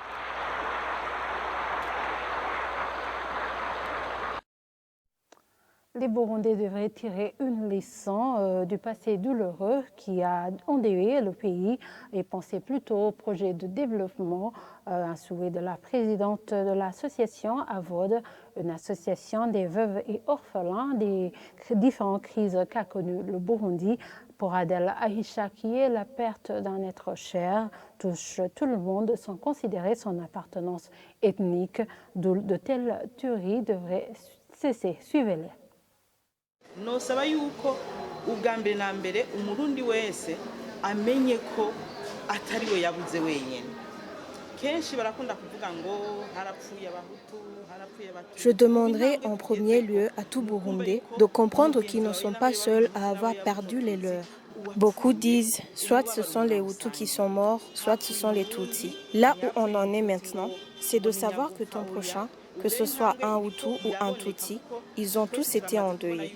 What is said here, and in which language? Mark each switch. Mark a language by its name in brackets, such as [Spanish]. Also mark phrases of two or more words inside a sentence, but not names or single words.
[French] Les Burundais devraient tirer une leçon du passé douloureux qui a endeuillé le pays et penser plutôt au projet de développement, un souhait de la présidente de l'association AVOD, une association des veuves et orphelins des différentes crises qu'a connues le Burundi. Pour Adel Aïcha, qui est la perte d'un être cher, touche tout le monde sans considérer son appartenance ethnique. De telles tueries devraient cesser. Suivez-les. [Rundi] nosaba yuko ubwa mbere na mbere umurundi wese amenye ko atari we yabuze wenyine. Kenshi barakunda kuvuga ngo harapfuye abahutu harapfuye abatutsi. [French] Je demanderai en premier lieu à tout Burundais de comprendre qu'ils ne sont pas seuls à avoir perdu les leurs. Beaucoup disent, soit ce sont les Hutus qui sont morts, soit ce sont les Tutsis. Là où on en est maintenant, c'est de savoir que ton prochain, que ce soit un Hutu ou un Tutsi, ils ont tous été endeuillés.